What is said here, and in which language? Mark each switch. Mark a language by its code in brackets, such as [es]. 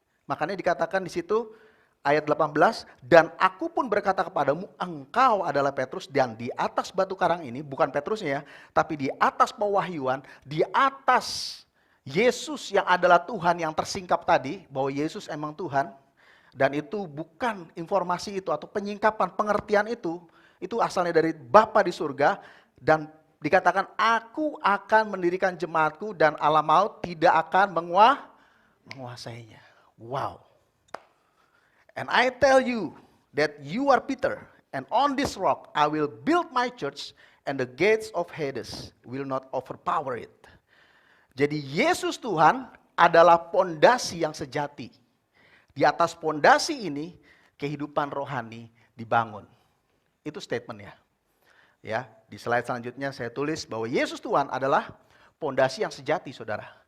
[id] Makanya dikatakan di situ ayat 18, dan aku pun berkata kepadamu, engkau adalah Petrus, dan di atas batu karang ini, bukan Petrusnya ya, tapi di atas pewahyuan, di atas Yesus yang adalah Tuhan yang tersingkap tadi, bahwa Yesus emang Tuhan, dan itu bukan informasi itu atau penyingkapan pengertian itu asalnya dari Bapa di surga, dan dikatakan aku akan mendirikan jemaatku dan alam maut tidak akan menguasainya. Wow. [en] And I tell you that you are Peter, and on this rock I will build my church, and the gates of Hades will not overpower it. [id] Jadi Yesus Tuhan adalah pondasi yang sejati. Di atas pondasi ini kehidupan rohani dibangun. Itu statementnya. Ya, di slide selanjutnya saya tulis bahwa Yesus Tuhan adalah pondasi yang sejati, saudara.